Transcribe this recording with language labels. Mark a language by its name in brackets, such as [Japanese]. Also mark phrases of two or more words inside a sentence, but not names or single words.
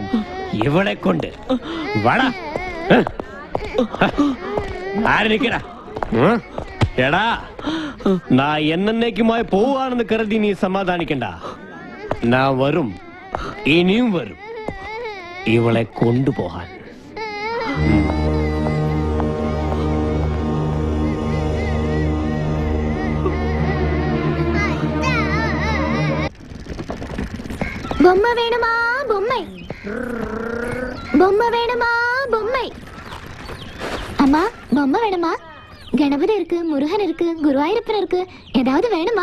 [Malayalam] ഇവളെ കൊണ്ട് വാടാ. ആരിക്കടാ? എടാ, நான் എന്നേക്കുമായി പോവാണെന്ന് കരുതി നീ സമാധാനിക്കണ്ട. ഞാൻ വരും, ഇനിയും വരും ഇവളെ കൊണ്ടുപോകാൻ. [Tamil] பொம்மை வேணுமா? பொம்மை பொம்மை வேணுமா? பொம்மை. அம்மா, பொம்மை வேணுமா? கணபதி இருக்கு, முருகன் இருக்கு, குருவாயூரப்பன் இருக்கு. ஏதாவது வேணுமா?